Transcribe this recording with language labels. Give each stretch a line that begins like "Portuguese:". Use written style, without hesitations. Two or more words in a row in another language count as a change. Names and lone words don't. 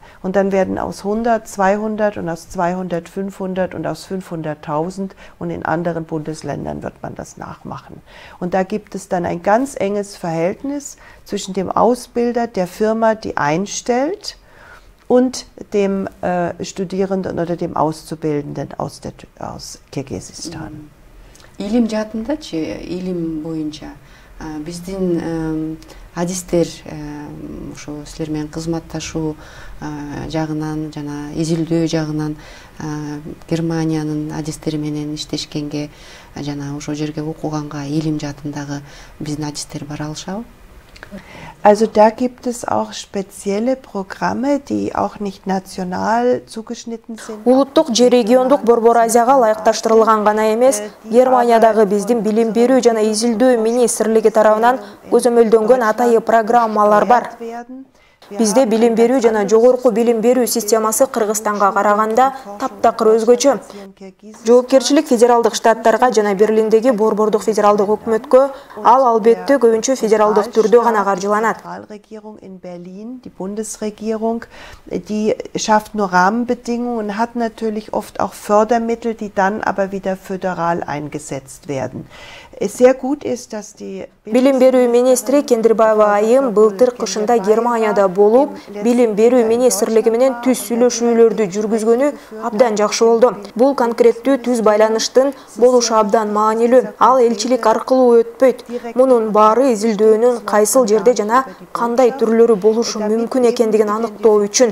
German: Und dann werden aus 100, 200 und aus 200, 500 und aus 500.000 und in anderen Bundesländern wird man das nachmachen. Und da gibt es dann ein ganz enges Verhältnis zwischen dem Ausbilder, der Firma, die einstellt, und dem Studierenden oder dem Auszubildenden aus Kirgisistan.
Kyrgyz: Илим жаатындачы, илим боюнча биздин адистер ошо силер менен кызматташуу жагынан жана изилдөө жагынан Германиянын адистери менен иштешкенге жана ошол жерге окуганга илим жаатындагы биздин адистер бара алышабы?
German: Also da gibt es auch spezielle Programme, die auch nicht national zugeschnitten sind.
Kyrgyz: Улуттук же региондук Борбор Азияга ылайыкташтырылган гана эмес, Германиядагы биздин билим берүү жана изилдөө министрлиги тарабынан көзөмөлдөнгөн атайы программалар бар. Бизде билим берүү жана жогорку билим берүү системасы Кыргызстанга караганда таптакыр өзгөчө. Жоопкерчилик федералдык штаттарга жана Берлиндеги Борбордук федералдык өкмөткө ал албетте көбүнчө федералдык түрдө гана каржыланат.
German: Die Bundesregierung, die schafft nur Rahmenbedingungen und hat natürlich oft auch Fördermittel, die dann aber wieder föderal eingesetzt werden. Sehr gut ist, dass die
Kyrgyz: Билим берүү министри Кендирбаева айым былтыр кышында Германияда болуп, билим берүү министрлиги менен түз сүйлөшүүлөрдү жүргүзгөнү абдан жакшы болду. Бул конкреттүү түз байланыштын болушу абдан маанилүү. Ал элчилик аркылуу өтпөйт. Мунун баары изилдөөнүн кайсыл жерде жана кандай түрлөрү болушу мүмкүн экендигин аныктоо үчүн.